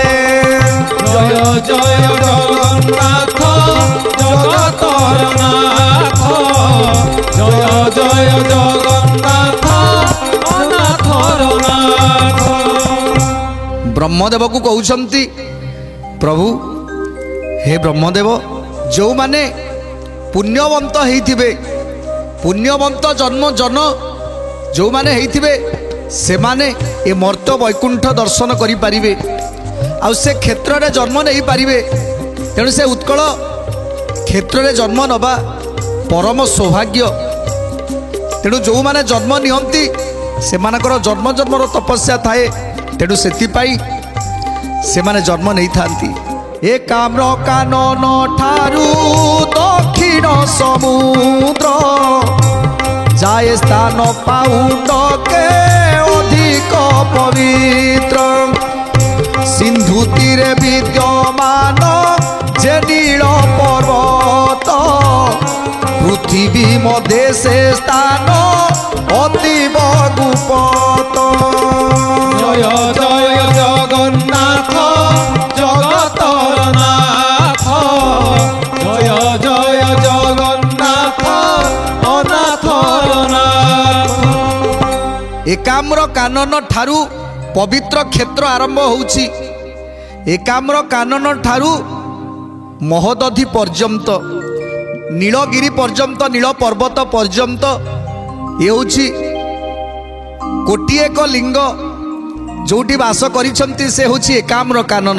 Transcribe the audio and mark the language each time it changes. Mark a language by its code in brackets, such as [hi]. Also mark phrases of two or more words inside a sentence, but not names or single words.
[or] ଜୟ ଜୟ ଜଗନ୍ନାଥ ଜଗତର ନାଥ ଜୟ ଜୟ ଜଗନ୍ନାଥ ଅନାଥର ନାଥ। ବ୍ରହ୍ମଦେବ କୋ କହଉଛନ୍ତି ପ୍ରଭୁ ହେ ବ୍ରହ୍ମଦେବ ଯୋ ମାନେ ପୁଣ୍ୟବନ୍ତ ହୋଇଥିବେ ପୁଣ୍ୟବନ୍ତ ଜନ୍ମ ଜନ ଯୋ ମାନେ ହୋଇଥିବେ ସେ ମାନେ ଏ ମର୍ତ୍ତ୍ୟ ବୈକୁଣ୍ଠ ଦର୍ଶନ କରି ପାରିବେ ଆ ସେ କ୍ଷେତ୍ର ରେ ଜନ୍ମ ନହିଁ ପାରିବେ। ତେଣୁ ସେ ଉତ୍କଳ କ୍ଷେତ୍ର ରେ ଜନ୍ମ ନବା ପରମ ସୌଭାଗ୍ୟ। ତେଣୁ ଯୋ ମାନେ ଜନ୍ମ ନିଅନ୍ତି ସେ ମାନଙ୍କର ଜନ୍ମ ଜନ୍ମର ତପସ୍ୟା ଥାଏ ତେଣୁ ସେଥିପାଇଁ ସେ ମାନେ ଜନ୍ମ ନହିଁ ଥାଆନ୍ତି। ଏ କାମ୍ର କାନନ ଠାରୁ ଦକ୍ଷିଣ ସମୁଦ୍ର ଯାଏ ସ୍ଥାନ ପାଉଣ୍ଡ କେ ଅଧିକ ପବିତ୍ର ସିନ୍ଧୁ ତୀରେ ବିଦ୍ୟମାନ ଯେ ନୀଳ ପର୍ବତ ପୃଥିବୀ ମଧ୍ୟ ସେ ସ୍ଥାନ ଅତୀବ ଗୁପ୍ତ। ଜୟ ଜୟ ଜଗନ୍ନାଥ ଜଗତର ନାଥ ଜୟ ଜୟ ଜଗନ୍ନାଥ ଅନାଥର ନାଥ। ଏକାମ୍ର କାନନ ଠାରୁ ପବିତ୍ର କ୍ଷେତ୍ର ଆରମ୍ଭ ହୋଉଛି ଏକାମ୍ର କାନନ ଠାରୁ ମହୋଦଧି ପର୍ଯ୍ୟନ୍ତ ନୀଳଗିରି ପର୍ଯ୍ୟନ୍ତ ନୀଳ ପର୍ବତ ପର୍ଯ୍ୟନ୍ତ ଯେ ହୋଉଛି କୋଟିଏ ଏକ ଲିଙ୍ଗ ଯୋଡ଼ି ବାସ କରିଛନ୍ତି ସେ ହୋଉଛି ଏକାମ୍ର କାନନ।